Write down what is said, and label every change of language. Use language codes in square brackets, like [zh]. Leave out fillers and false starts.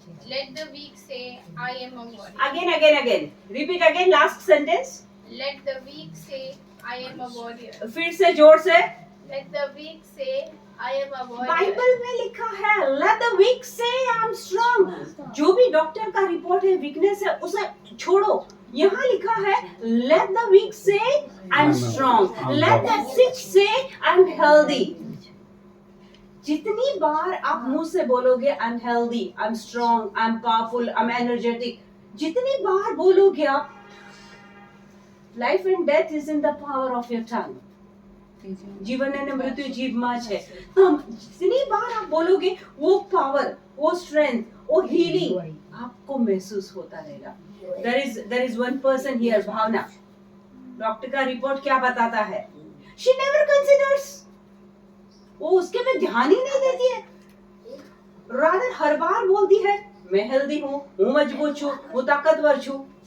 [en] Let the weak say, I am a warrior. Again. Repeat again last sentence. Let the weak say, I am a warrior. [hi] फिर से जोर से. [en] Let the weak say, I am a warrior. [hi] Bible में लिखा है [en] let the weak say I'm strong. [hi] जो भी doctor का रिपोर्ट है वीकनेस है उसे छोड़ो. यहाँ लिखा है [en] let the weak say I'm strong. Let the sick say I'm healthy. [hi] जितनी बार आप मुंह से बोलोगे [en] I'm healthy, I'm strong, I'm powerful, I'm energetic, [hi] जितनी बार बोलोगे आप, [en] life and death is in the power of your tongue. [gu] जीवन અને મૃત્યુ જીભમાં છે. [hi] તો जितनी बार आप बोलोगे वो पावर, वो स्ट्रेंथ, वो हीलिंग आपको महसूस होता रहेगा. [en] There is one person here, Bhavana. [hi] Doctor का रिपोर्ट क्या बताता है? [en] She never considers. [hi] वो उसके पे ध्यान ही नहीं देती है. Rather हर बार बोलती है मैं हेल्दी हूँ, [gu] हूँ मजबूत छूँ, हूँ ताकतवर छूँ.